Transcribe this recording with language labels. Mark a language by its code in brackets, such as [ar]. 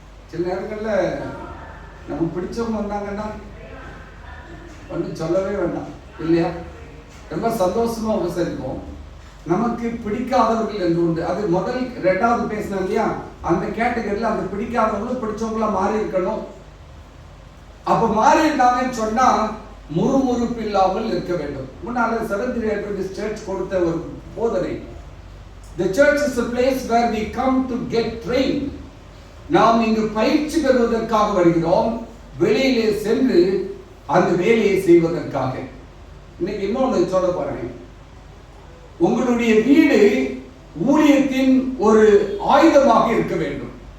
[ta] சில நேரங்கள்ல நமக்கு பிடிச்சவங்க வந்தாங்கன்னா ஒன்றும் சொல்லவே வேண்டாம் இல்லையா? ரொம்ப சந்தோஷமா உபசரிப்போம். நமக்கு பிடிக்காதவர்கள் என்று உண்டு. அது முதல் 2வது பேசினோம் இல்லையா? அந்த கேட்டகரியில் அந்த பிடிக்காதவங்களும் பிடிச்சவங்களா மாறி இருக்கணும். அப்ப மாறி இருந்தாங்கன்னு சொன்னா முறுமுறுப்பு இல்லாமல் இருக்க வேண்டும். முன்னால செவன்த் டே அட்வென்டிஸ்ட் சர்ச் கொடுத்த ஒரு போதனை, [en] the church is a place where we come to get trained. [ta] நாம் இங்கு பயிற்சி பெறுவதற்காக வருகிறோம், வெளியிலே சென்று அந்த வேலையை செய்வதற்காக. இன்னைக்கு இன்னொன்று சொல்ல போறேன். உங்களுடைய வீடு ஊழியத்தின் ஒரு ஆயுதமாக இருக்க வேண்டும்.